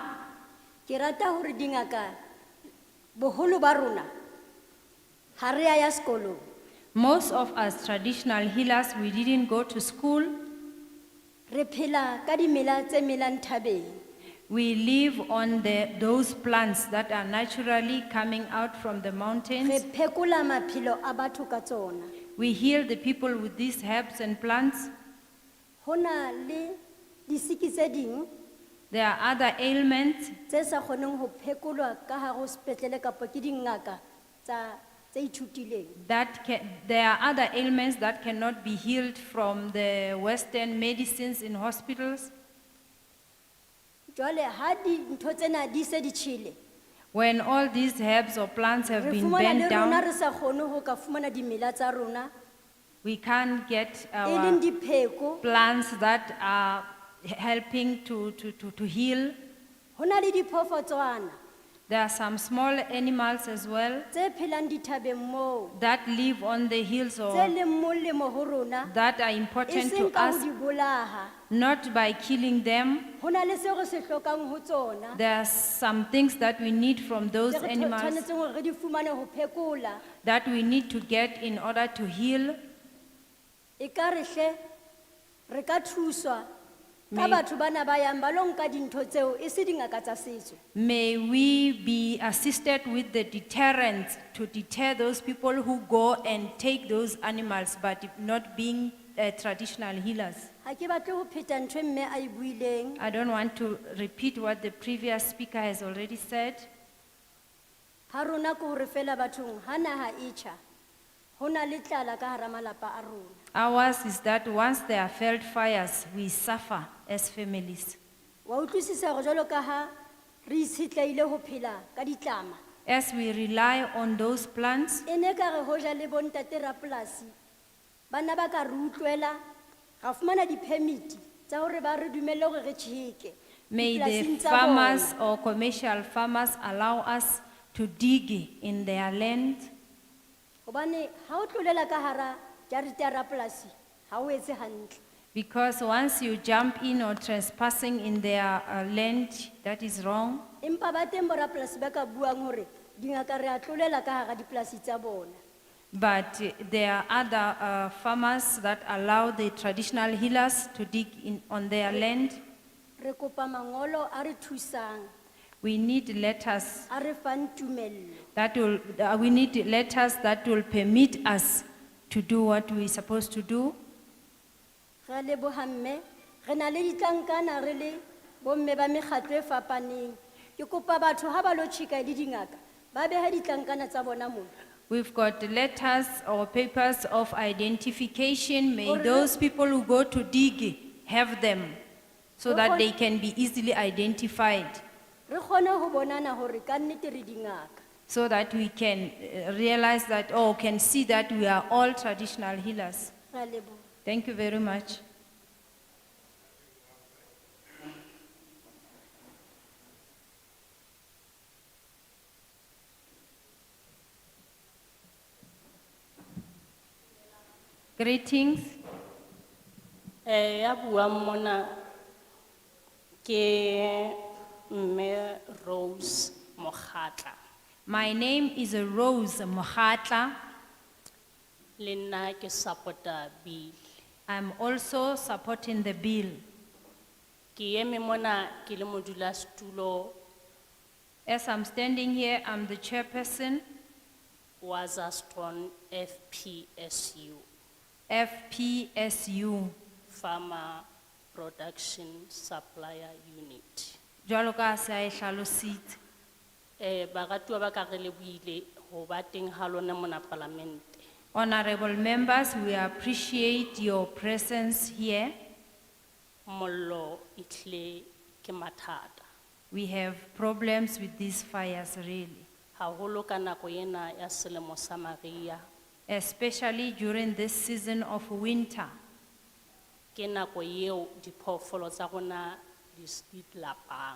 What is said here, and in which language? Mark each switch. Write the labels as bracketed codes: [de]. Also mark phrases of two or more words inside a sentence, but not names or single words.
[st] Ke rata hore dingaka boholo ba rona ha re a ya sekolong. [en] Most of us traditional healers, we didn't go to school. [st] Re phela ka dimela tse melang thabeng. [en] We live on those plants that are naturally coming out from the [st] Re [en] mountains. [st] phekola maphelo a batho ka tsona. [en] We heal the people with these herbs and plants. [st] Hona le disiki tse ding [en] There are other ailments [st] tse sa kgoneng ho phekolwa ka hare ho sepetlele kapa ke dingaka tse ithutileng. [en] there are other ailments that cannot be healed from the Western medicines in hospitals. [st] Jwale ha dintho tsena di se di tjhele, [en] When all these herbs or plants have [st] re [en] been [st] fumana le [en] bent [st] rona [en] down, [st] re sa kgone ho ka fumana dimela tsa rona [en] we can't get [st] e leng [en] our [st] dipheko. [en] plants that are helping to heal. [st] Ho na le diphofotshwana [en] There are some small animals as well [st] tse phelang dithabeng moo, [en] that live on the hills [st] tse [en] or [st] leng molemo ho rona, [en] that are [st] e [en] important to [st] seng ka ho [en] us, [st] di bolaha. [en] not by killing them. [st] Ho na le seo re se hlokang ho tsona. [en] There are some things that we need from those [st] Tse re [en] animals [st] tshwanetseng hore re di fumane ho phekola. [en] that we need to get in order to heal. [st] E ka re hle re ka thuswa ka [en] May- [st] batho bana ba yang ba lo nka dintho tseo e se dingaka tsa setso. [en] May we be assisted with the deterrent to deter those people who go and take those animals but not being traditional healers. [st] Ha ke batle ho pheta ntho e mme a e buileng. [en] I don't want to repeat what the previous speaker has already said. [st] Ha rona ke hore fela bathong ha naha e tjha, ho na le tlala ka hara malapa a rona. [en] Ours is that once there are felt fires, we suffer as families. [st] Wa utlwisisa hore jwalo ka ha re itshetleile ho phela ka ditlama, [en] As we rely on those plants, [st] e ne ka re hoja le bontate rapolasi bana ba ka re utlwela ga fumana di-permit tsa hore ba re dumelle hore re tjheke [en] may the [st] dipolasing tsa [en] farmers [st] bona. [en] or commercial farmers allow us to dig in their land. [st] Hobane ha o tlolela ka hara jarete ya rapolasi ha o etse hantle. [en] Because once you jump in or trespassing in their land, that is wrong. [st] Empa ba teng borapolasi ba ka buang hore dingaka re a tlolela ka hara dipolasi tsa bona. [en] But there are other farmers that allow the traditional healers to dig on their land. [st] Re kopa mangolo a re thusang, [en] We need letters [st] a re fang tumello. [en] we need letters that will permit us to do what we're supposed to do. [st] Re a leboha mme, re na le ditlankana re le bomme ba mekgatlo e fapaneng. Ke kopa batho ha ba lo tjheka le dingaka, ba beha ditlankana tsa bona moo. [en] We've got letters or papers of identification. May [st] Hore- [en] those people who go to dig have them so that [st] Hore- [en] they can be easily identified, [st] Re kgone ho bonana hore ka nnete re dingaka. [en] so that we can realize that, or can see that we are all traditional healers. [st] Re a leboha. [en] Thank you very much. Greetings. [st] Ya buang mona ke Mme Rose Mokhatla. [en] My name is Rose Mohatla. [st] Le nna ke supporta bill. [en] I'm also supporting the bill. [st] Ke eme mona ke le modulasetulo [en] As I'm standing here, I'm the chairperson, [st] wa Zaston FPSU, [en] FPSU. Farmer Production Supplier Unit. [st] Jwalo ka ha se a e hlalositse. Baratuwa ba ka re lebohile ho ba teng ha lona mona parlamente. [en] Honorable members, we appreciate your presence here. [st] Mollo itle ke mathata. [en] We have problems with these fires really, [st] Haholo ka nako ena ya selemo sa mariha. [en] especially during this season of winter. [st] Ke nako eo diphoofolo tsa rona di lapang.